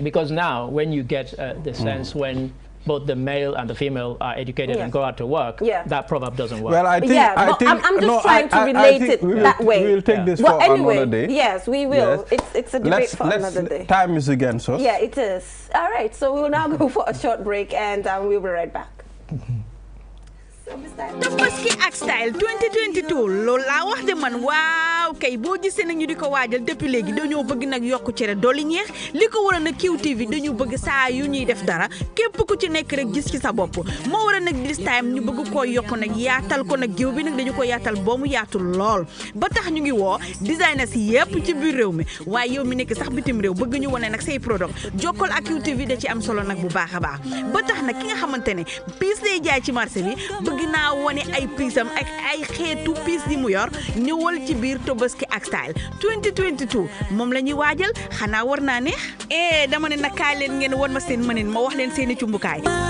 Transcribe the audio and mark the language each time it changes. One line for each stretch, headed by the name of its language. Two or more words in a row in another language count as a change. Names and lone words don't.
English: Because now, when you get the sense when both the male and the female are educated and go out to work, that proverb doesn't work. Well, I think, I'm just trying to relate it that way. We will take this for another day. Yes, we will. Yes. It's a debate for another day. Time is against us. Yeah, it is. All right, so we will now go for a short break, and we'll be right back.
Wolof: Tabaski ak style 2022 loolu laa wax de man waaw kay boo gisee nag ñu di ko waajal depuis léegi dañoo bëgg nag yokku cere dolli ñeex li ko waral nag QTV dañu bëgg saa yu ñuy def dara képp ku ci nekk rek gis ci sa bopp moo waral nag
English: this time
Wolof: ñu bëgg koo yokku nag yaatal ko nag géew bi nag dañu ko yaatal boo mu yaatu lool ba tax ñu ngi woo designers yépp ci biir réew mi waaye yow mi nekk sax bitim réew bëgg ñu wane nag say product jokkal ak QTV da ci am solo nag bu baax a baax ba tax nag ki nga xamante ne piis lay jaay ci marché bi ginnaaw wane ay piisam ak ay xeetu piis yi mu yor ñëwal ci biir Tabaski ak style 2022 moom la ñuy waajal xanaa war naa neex dama ne nag kaay leen ngeen won ma seen mënin ma wax leen seeni cumbukaay